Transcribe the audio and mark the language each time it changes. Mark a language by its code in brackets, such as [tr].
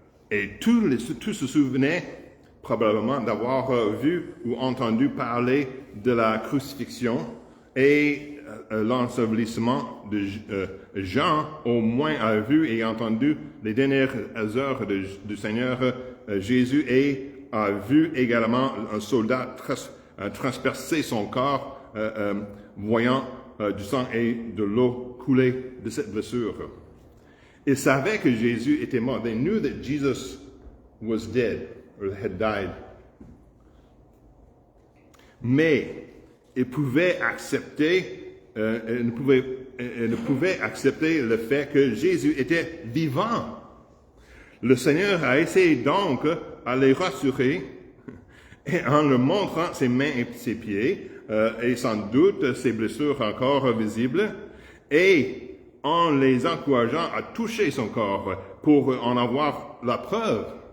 [fr] Et tous se souvenaient probablement d'avoir vu ou entendu parler de la crucifixion et l'ensevelissement de Jean, au moins, a vu et entendu les dernières heures du Seigneur Jésus et a vu également un soldat transpercer son corps, voyant du sang et de l'eau couler de cette blessure. Ils savaient que Jésus était mort. [en] They knew that Jesus was dead or had died. [fr] Mais ils pouvaient accepter, ne pouvaient accepter le fait que Jésus était vivant. Le Seigneur a essayé donc à les rassurer en leur montrant ses mains et ses pieds, et sans doute ses blessures encore visibles, et en les encourageant à toucher son corps pour en avoir la preuve.